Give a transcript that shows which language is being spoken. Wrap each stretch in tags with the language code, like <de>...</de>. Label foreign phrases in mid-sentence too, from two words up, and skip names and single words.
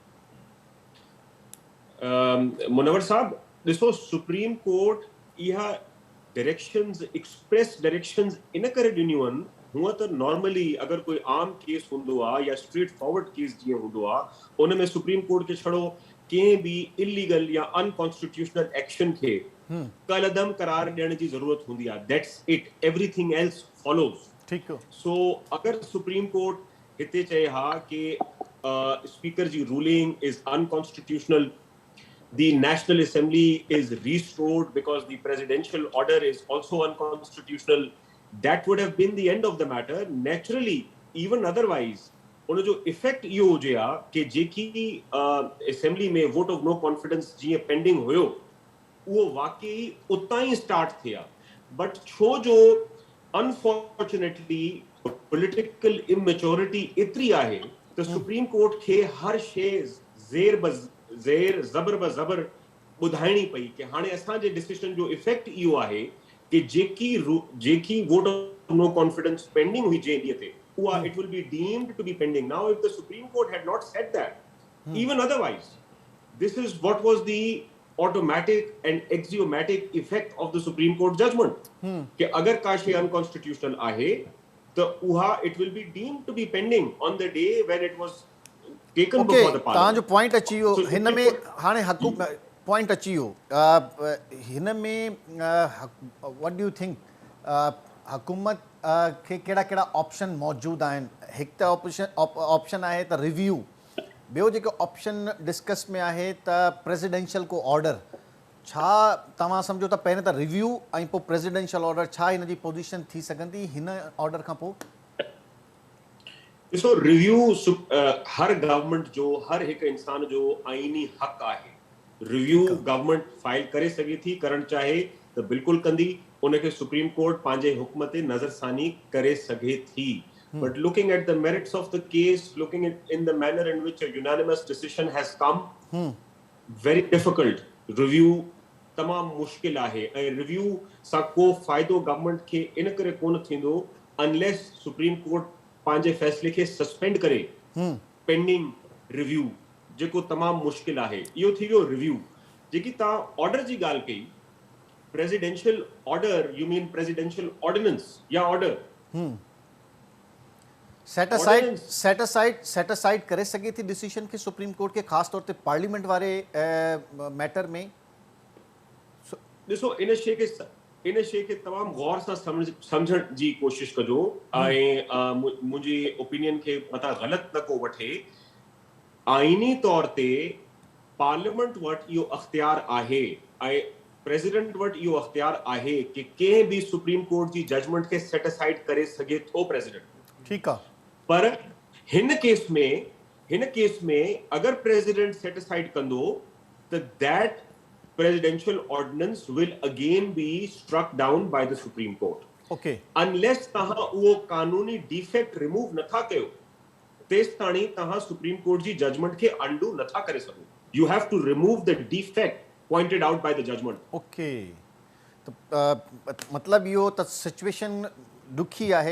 <sd>मुनवर साहब ॾिसो, सुप्रीम कोर्ट इहा</sd> <en>directions, express directions</en> <sd>इन करे ॾिनियूं आहिनि। हूअं त नॉर्मली अगर कोई आम केस हूंदो आहे या</sd> <en>straight forward case</en> <sd>जीअं हूंदो आहे, उन में सुप्रीम कोर्ट खे छड़ो कंहिं बि इलीगल या</sd> <en>unconstitutional action</en> <sd>खे कलअदम करार ॾियण जी ज़रूरत हूंदी आहे।</sd> <en>That's it, everything else follows.</en> <sd>ठीकु। सो अगर सुप्रीम कोर्ट हिते चए हा कि स्पीकर जी रूलिंग</sd> <en>is unconstitutional, the National Assembly is restored because the presidential order is also unconstitutional, that would have been the end of the matter. Naturally, even otherwise,</en> <sd>उन जो इफेक्ट इहो हुजे हा कि जेकी असेंबली में</sd> <en>vote of no confidence</en> <sd>जीअं पेंडिंग हुयो, उहो वाकई उतां ई स्टार्ट थिया। बट छो जो अनफॉर्चुनेटली</sd> <en>political immaturity</en> <sd>एतिरी आहे त सुप्रीम कोर्ट खे हर शइ ज़ेर ज़बर ब ज़बर ॿुधाइणी पई कि हाणे असांजे डिसीजन जो इफेक्ट इहो आहे कि जेकी</sd> <en>vote of no confidence</en> <sd>पेंडिंग हुई जंहिं ॾींहं ते, उहा</sd> <en>it will be deemed to be pending. Now if the Supreme Court had not said that, even otherwise, this is what was the automatic and axiomatic effect of the Supreme Court judgment</en> <sd>कि अगर का शइ अनकॉन्स्टिट्यूशनल आहे त उहा</sd> <en>it will be deemed to be pending on the day when it was taken before the Parliament.</en> <sd>तव्हांजो पॉइंट अची वियो हिन में। हाणे पॉइंट अची वियो हिन में।</sd> <en>What do you think</en> <sd>हुकूमत खे कहिड़ा कहिड़ा ऑप्शन मौजूदु आहिनि? हिकु त ऑप्शन आहे त रिव्यू, ॿियो जेको ऑप्शन डिस्कस में आहे त प्रेसिडेंशियल को ऑर्डर। छा तव्हां सम्झो त पहिरियों त रिव्यू ऐं पोइ</sd> <en>presidential order,</en> <sd>छा हिन जी पोजीशन थी सघंदी हिन ऑर्डर खां पोइ? ॾिसो, रिव्यू हर गवर्नमेंट जो, हर हिकु इंसान जो आईनी हक़ आहे। रिव्यू गवर्नमेंट फाइल करे सघे थी, करणु चाहे त बिल्कुलु कंदी। उनखे सुप्रीम कोर्ट पंहिंजे हुक्म ते नज़रसानी करे सघे थी।</sd> <en>But looking at the merits of the case, looking in the manner in which a unanimous decision has come, very difficult.</en> <sd>रिव्यू तमामु मुश्किल आहे ऐं रिव्यू सां को फ़ाइदो गवर्नमेंट खे इन करे कोन थींदो अनलेस सुप्रीम कोर्ट पंहिंजे फ़ैसिले खे सस्पेंड करे</sd> <en>pending review,</en> <sd>जेको तमामु मुश्किल आहे। इहो थी वियो रिव्यू। जेकी तव्हां ऑर्डर जी ॻाल्हि कई,</sd> <en>Presidential order, you mean presidential ordinance या ऑर्डर? set aside</en> <sd>करे सघे थी डिसीजन खे सुप्रीम कोर्ट के, ख़ासि तौर ते पार्लियामेंट वारे मैटर में? ॾिसो, इन शइ खे तमामु गौर सां सम्झण जी कोशिशि कजो ऐं मुंहिंजी ओपिनियन खे मथां ग़लति न को वठे। आईनी तौर ते पार्लियामेंट वटि इहो अख़्तियार आहे ऐं प्रेसिडेंट वटि इहो अख़्तियार आहे कि कंहिं बि सुप्रीम कोर्ट जी जजमेंट खे</sd> <en>set aside</en> <sd>करे सघे थो प्रेसिडेंट। ठीकु आहे। पर हिन केस में अगर प्रेसिडेंट सेट असाइड कंदो त</sd> <en>दैट presidential ordinance will again be struck down by the Supreme Court. Okay.</en> <sd>Unless तहां उहो कानूनी</sd> <en>defect remove</en> <sd>नथा कयो, तेस ताणी तहां सुप्रीम कोर्ट जी जजमेंट खे अंडू नथा करे सघो।</sd> <en>You have to remove the defect pointed out by the judgment.</en> <sd>Okay. तो मतलब इहो त सिचुएशन ॾुखी आहे।</sd>